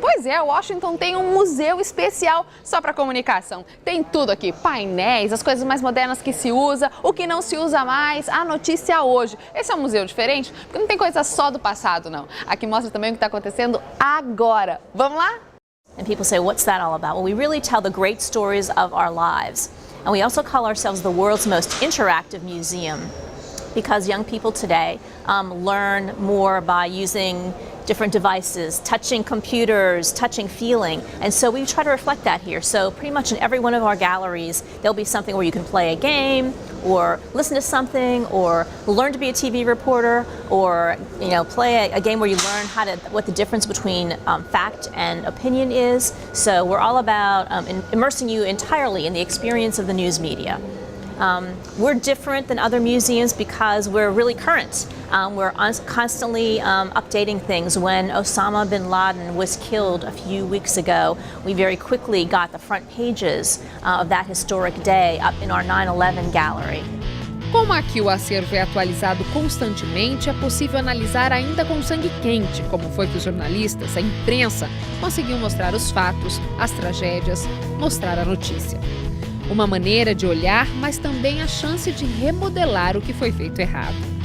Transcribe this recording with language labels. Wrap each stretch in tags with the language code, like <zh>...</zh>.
<pt>Pois é, Washington tem um museu especial só para comunicação. Tem tudo aqui, painéis, as coisas mais modernas que se usa, o que não se usa mais, a notícia hoje. Esse é um museu diferente, porque não tem coisa só do passado, não. Aqui mostra também o que está acontecendo agora. Vamos lá?</pt> <en>And people say, what's that all about? Well, we really tell the great stories of our lives. And we also call ourselves the world's most interactive museum, because young people today learn more by using different devices, touching computers, touching, feeling. And so we try to reflect that here. So pretty much in every one of our galleries, there'll be something where you can play a game, or listen to something, or learn to be a TV reporter, or play a game where you learn what the difference between fact and opinion is. So we're all about immersing you entirely in the experience of the news media. We're different than other museums because we're really current. We're constantly updating things. When Osama bin Laden was killed a few weeks ago, we very quickly got the front pages of that historic day up in our 9/11 gallery.</en> <pt>Como aqui o acervo é atualizado constantemente, é possível analisar ainda com sangue quente como foi que os jornalistas, a imprensa, conseguiam mostrar os fatos, as tragédias, mostrar a notícia. Uma maneira de olhar, mas também a chance de remodelar o que foi feito errado.</pt>